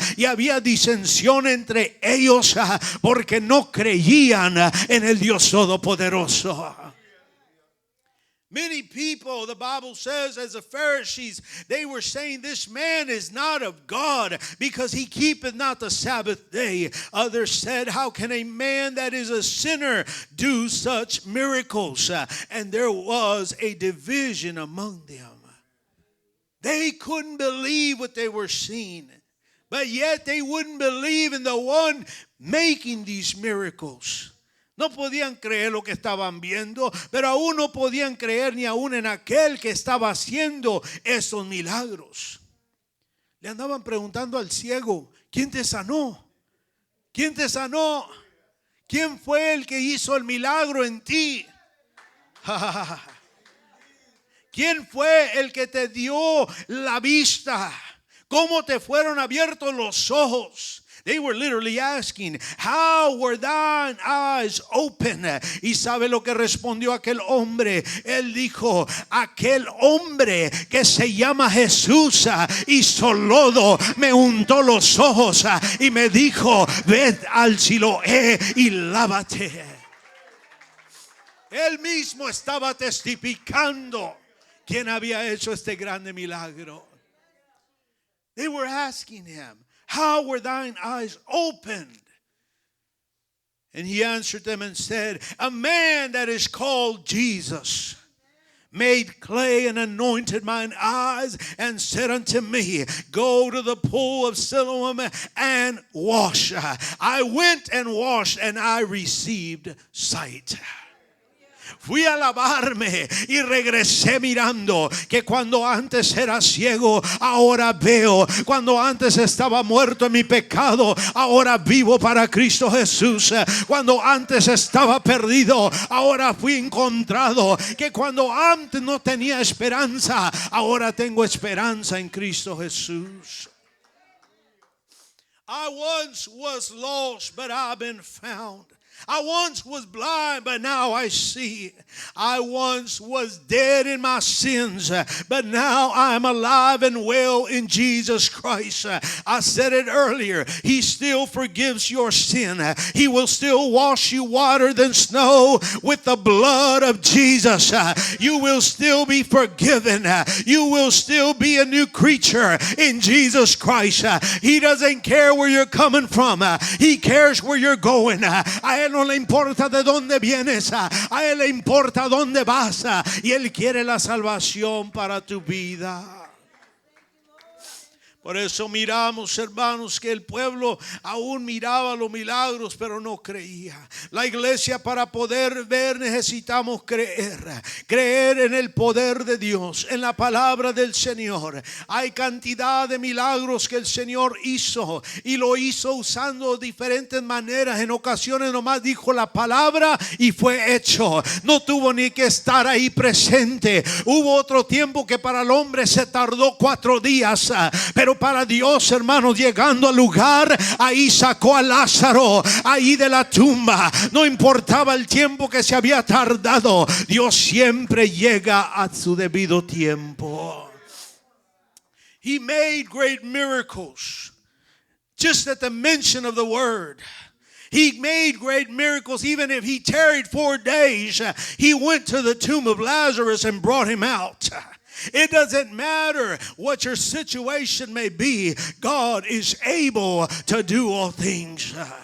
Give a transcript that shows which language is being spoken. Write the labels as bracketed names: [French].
[Spanish] Y había disensión entre ellos porque no creían en el Dios Todopoderoso. [English] Many people, the Bible says, as the Pharisees, they were saying this man is not of God because he keepeth not the Sabbath day. Others said, how can a man that is a sinner do such miracles? And there was a division among them. They couldn't believe what they were seeing, but yet they wouldn't believe in the one making these miracles. [Spanish] No podían creer lo que estaban viendo, pero aún no podían creer ni aún en aquel que estaba haciendo esos milagros. Le andaban preguntando al ciego, ¿quién te sanó? ¿Quién te sanó? ¿Quién fue el que hizo el milagro en ti? ¿Quién fue el que te dio la vista? ¿Cómo te fueron abiertos los ojos? [English] They were literally asking, how were thine eyes open? [Spanish] Y sabe lo que respondió aquel hombre. Él dijo, aquel hombre que se llama Jesús hizo lodo, me untó los ojos y me dijo, ved al Siloé y lávate. Él mismo estaba testificando quién había hecho este grande milagro. [English] They were asking him, how were thine eyes opened? And he answered them and said, a man that is called Jesus made clay and anointed mine eyes and said unto me, go to the pool of Siloam and wash. I went and washed and I received sight. [Spanish] Fui a lavarme y regresé mirando que cuando antes era ciego, ahora veo. Cuando antes estaba muerto en mi pecado, ahora vivo para Cristo Jesús. Cuando antes estaba perdido, ahora fui encontrado. Que cuando antes no tenía esperanza, ahora tengo esperanza en Cristo Jesús. [English] I once was lost, but I've been found. I once was blind, but now I see. I once was dead in my sins, but now I am alive and well in Jesus Christ. I said it earlier. He still forgives your sin. He will still wash you whiter than snow with the blood of Jesus. You will still be forgiven. You will still be a new creature in Jesus Christ. He doesn't care where you're coming from. He cares where you're going. [Spanish] A él no le importa de dónde vienes, a él le importa dónde vas, y él quiere la salvación para tu vida. Por eso miramos, hermanos, que el pueblo aún miraba los milagros, pero no creía. La iglesia, para poder ver, necesitamos creer. Creer en el poder de Dios, en la palabra del Señor. Hay cantidad de milagros que el Señor hizo, y lo hizo usando diferentes maneras. En ocasiones nomás dijo la palabra y fue hecho. No tuvo ni que estar ahí presente. Hubo otro tiempo que para el hombre se tardó 4 días, pero para Dios, hermanos, llegando al lugar, ahí sacó a Lázaro, ahí de la tumba. No importaba el tiempo que se había tardado, Dios siempre llega a su debido tiempo. [English] He made great miracles just at the mention of the word. He made great miracles. Even if he tarried 4 days, he went to the tomb of Lazarus and brought him out. It doesn't matter what your situation may be, God is able to do all things.